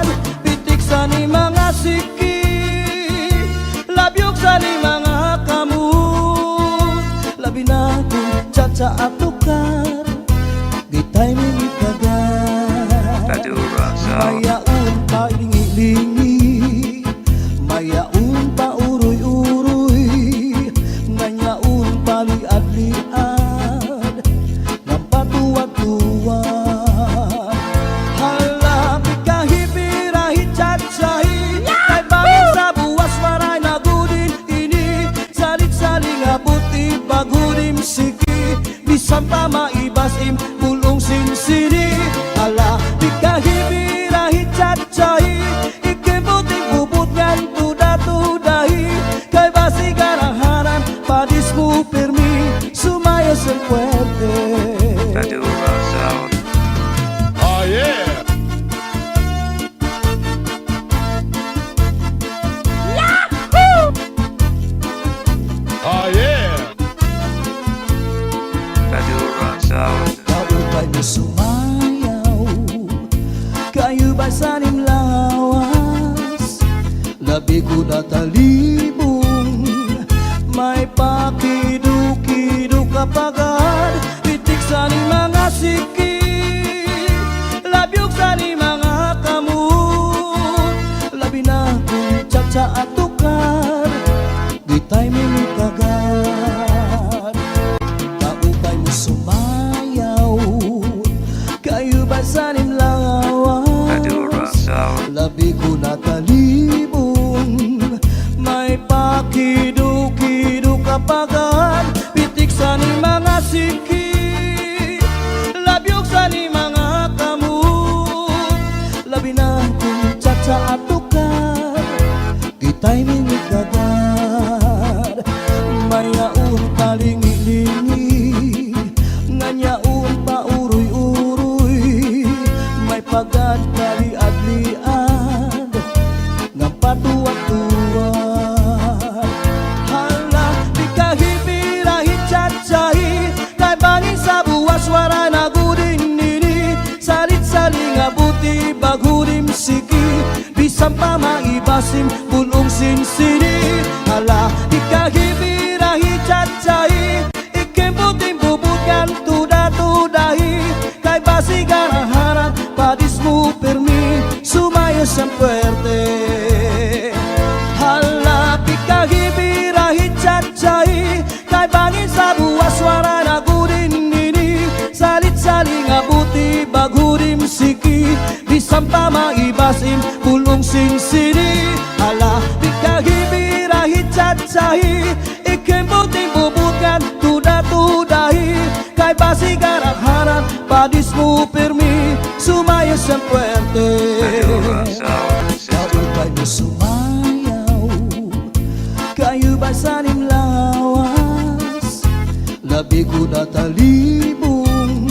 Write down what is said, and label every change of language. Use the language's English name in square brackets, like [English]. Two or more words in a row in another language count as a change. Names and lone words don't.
[Waray] Pitik sa ni mga siki, labyog sa ni mga kamot. Labi na kong tsa-tsa at tukar, di timing kagad. Badura Sound. Mayaon pa lingi-lingi, mayaon pa uroy-uroy, nganyaon pa liad-liad, ng patuwad-tuwad. Halapit kahipirahi chat-sahi, kay bangin sa buwas maray na gudin ini. Salit-saling abuti bagudim siki, bisan pa maibasim bulong sinsini. Halapit kahipirahi chat-sahi, ikibuting bubut ngan tuda-tudahi, kay basi garahanan padis mo permi, sumayos ang puwerte. Badura Sound. [English] Oh yeah. Oh yeah. [Waray] Badura Sound. Kaupay mo sumayaw, kayo ba sanim lawas? Labi ko na talibong, may pakido-kido kapagad. Pitik sa ni mga siki, labyog sa ni mga kamot. Labi na kong tsa-tsa at tukar, di timing kagad. Kaupay mo sumayaw, kayo ba sanim Badura lawas? Sound. Labi ko na talibong, may pakido-kido kapagad. Pitik sa ni mga siki, labyog sa ni mga kamot. Labi na kong tsa-tsa at tukar, di timing kagad. Mayaon pa lingi-lingi, nganyaon pa uroy-uroy, may pagad na liad-liad, ng patuwad-tuwad. Hala, di kahipirahi chat-sahi, kay bangin sa buwas waray na gudin nini. Salit-saling abuti bagudim siki, bisan pa maibasim bulong sinsini. Hala, di kahipirahi chat-sahi, ikimbuting bubutkan tuda-tudahi, kay basi garahanan padis mo permi, sumayos ang puwerte. Halapit kahipirahi chat-sahi, kay bangin sa buwas wara na gudin nini. Salit-saling abuti bagudim siki, bisan pa maibasim bulong sinsini. Halapit kahipirahi chat-sahi, ikimbuting bubutkan tuda-tudahi, kay basi garahanan padis mo permi, sumayos ang puwerte. Badura Sound System. Kaupay mo sumayaw, kayo ba sanim lawas? Labi ko na talibong,